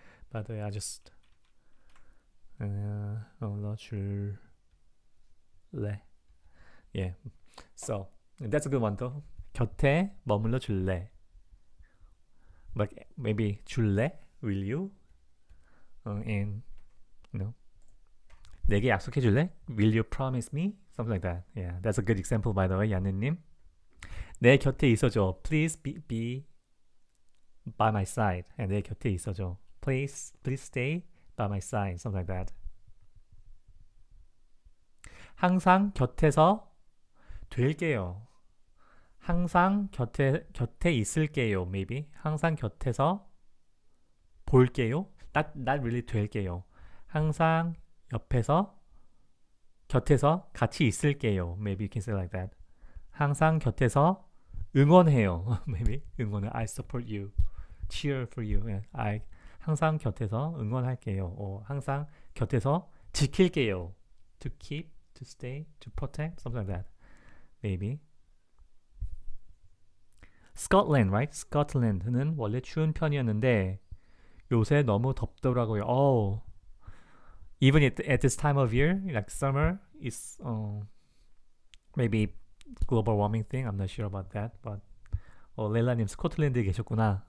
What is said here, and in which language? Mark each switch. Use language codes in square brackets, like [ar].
[en] By the way, I just [ko] 머물러 줄래. [en] Yeah, so that's a good one though. [ko] 곁에 머물러 줄래. [en] But maybe 줄래? Will you? [ko] And 내게 약속해 줄래? [en] Will you promise me? Something like that. Yeah, that's a good example by the way, 야느님. [ko] 내 곁에 있어줘. [en] Please be by my side. [ko] 내 곁에 있어줘. [en] Please stay by my side. Something like that. [ko] 항상 곁에서 될게요. 항상 곁에 있을게요. Maybe. 항상 곁에서 볼게요. [en] Not really [ko] 될게요. 항상 곁에서 같이 있을게요. [en] Maybe you can say like that. [ko] 항상 곁에서 응원해요. [en] Maybe 응원을 I support you, cheer for you. Yeah, I [ko] 항상 곁에서 응원할게요. 항상 곁에서 지킬게요. [en] To keep, to stay, to protect, something like that. Maybe. Scotland, right? [ko] Scotland는 원래 추운 편이었는데 요새 너무 덥더라고요. [en] Oh, even at this time of year, like summer, is maybe global warming thing. I'm not sure about that, but [ko] 레일라님 스코틀랜드에 계셨구나.